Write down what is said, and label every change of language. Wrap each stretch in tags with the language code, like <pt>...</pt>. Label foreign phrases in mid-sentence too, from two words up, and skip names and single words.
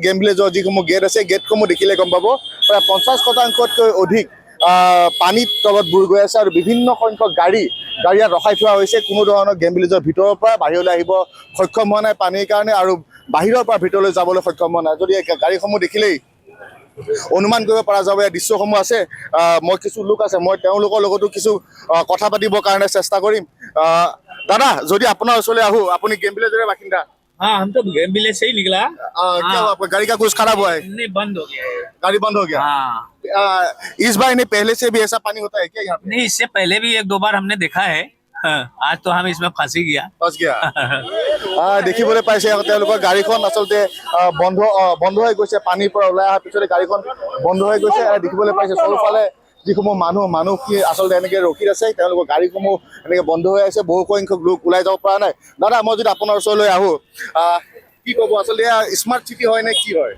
<as>গেম ভিলেজৰ যিসমূহ গেট আছে গেটসমূহ দেখিলে গম পাব প্ৰায় 50% অধিক পানীত তলত বুৰ গৈ আছে আৰু বিভিন্ন সংখ্যক গাড়ী ইয়াত ৰখাই থোৱা হৈছে কোনো ধৰণৰ গেম ভিলেজৰ ভিতৰৰ পৰা বাহিৰলৈ আহিব সক্ষম হোৱা নাই পানীৰ কাৰণে আৰু বাহিৰৰ পৰা ভিতৰলৈ যাবলৈ সক্ষম হোৱা নাই যদি গাড়ীসমূহ দেখিলেই অনুমান কৰিব পৰা যাব এই দৃশ্যসমূহ আছে মই কিছু লোক আছে মই তেওঁলোকৰ লগতো কিছু কথা পাতিবৰ কাৰণে চেষ্টা কৰিম দাদা যদি আপোনাৰ ওচৰলৈ আহোঁ আপুনি গেম ভিলেজৰে বাসিন্দা</as> <hi>हाँ हम तो गेम विलेज से ही निकला। क्या हुआ आपका गाड़ी का कुछ खराब हुआ है नहीं बंद हो गया है। गाड़ी बंद हो गया इस बार नहीं पहले से भी ऐसा पानी होता है क्या यहाँ पे नहीं इससे पहले भी एक दो बार हमने देखा है आज तो हम इसमें फंस ही गया फंस गया</hi> <as>দেখিবলৈ পাইছে তেওঁলোকৰ গাড়ীখন আচলতে বন্ধ হৈ গৈছে পানীৰ পৰা ওলাই অহাৰ পিছতে গাড়ীখন বন্ধ হৈ গৈছে দেখিবলৈ পাইছে চৌফালে যিসমূহ মানুহ কি আচলতে এনেকৈ ৰখি আছে তেওঁলোকৰ গাড়ীসমূহ এনেকৈ বন্ধ হৈ আছে বহু সংখ্যক লোক ওলাই যাব পৰা নাই দাদা মই যদি আপোনাৰ ওচৰলৈ আহোঁ কি ক'ব আচলতে</as> <en>smart city</en> <as>হয় নে কি হয়</as>